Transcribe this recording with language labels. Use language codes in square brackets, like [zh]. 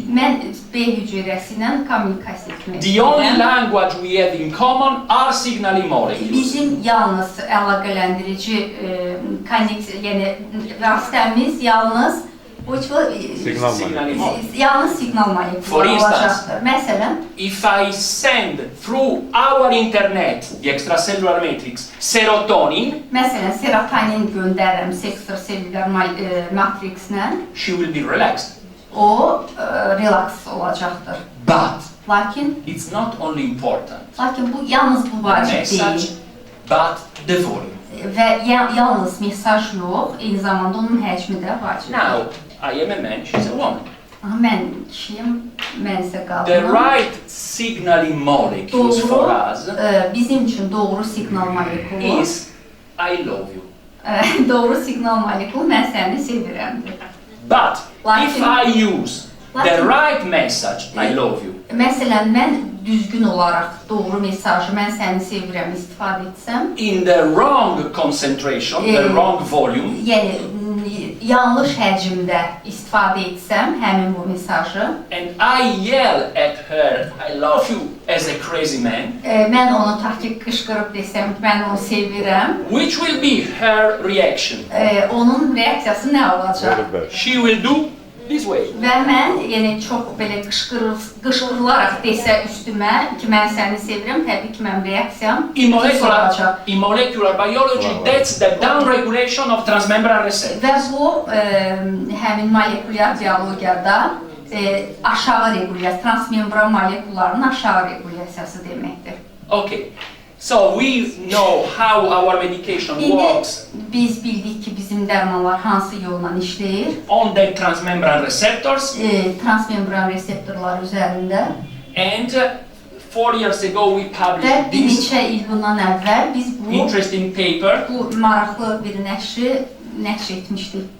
[az] Mən B hüceyrəsi ilə kommunikasiya etmək [en] The only [az] istəyirəm. [en] language we have in common are signaling molecules. [az] Bizim yalnız əlaqələndirici yəni vasitəmiz yalnız [en] Signaling molecule. [az] yalnız siqnal [en] For [az] molekulu [en] instance, [az] olacaqdır. Məsələn, [en] If I send through our internet, the extracellular matrix, serotonin, [az] serotonin göndərirəm ekstraselülər matrixlə, [en] she will be relaxed. [az] o relaks olacaqdır. Lakin [en] it's not only important. [az] Lakin bu yalnız bu vacib [en] message, [az] deyil. [en] But the volume. [az] Və yalnız mesaj yox, eyni zamanda onun həcmi də vacibdir. [en] Now, I am a man, she's a woman. [az] Mən kişiyim, mən isə qadınam. [en] The right signaling molecules for us [az] bizim üçün doğru siqnal molekulu [en] is I love you. [az] Doğru siqnal molekulu mən səni sevirəmdir. [en] But if I use the right message, I love you. [az] Məsələn, mən düzgün olaraq doğru mesajı mən səni sevirəm istifadə etsəm, [en] in the wrong concentration, the wrong volume, [az] yəni yanlış həcmdə istifadə etsəm həmin bu mesajı, [en] and I yell at her, I love you, as a crazy man, [az] mən onu taktik qışqırıb desəm ki, mən onu sevirəm, [en] which will be her reaction? [az] Onun reaksiyası nə olacaq? [en] She will do this way. [az] Və mən çox belə qışqırılaraq desə üstümə ki, mən səni sevirəm, təbii ki, mənim reaksiyam [en] In molecular biology, that's the downregulation of transmembran receptors. [az] Və bu, həmin molekulyar biologiyada aşağı regulyasiya, transmembran molekullarının aşağı regulyasiyası deməkdir. [en] Okay. So we know how our medication works. [az] Biz bildik ki, bizim dərmanlar hansı yolla işləyir. [en] On the transmembran receptors. [az] Transmembran reseptorlar üzərində. [en] And 4 years ago we published [az] bir [en] this [az] neçə il bundan əvvəl biz [en] interesting paper [az] bu maraqlı bir nəşr etmişdik.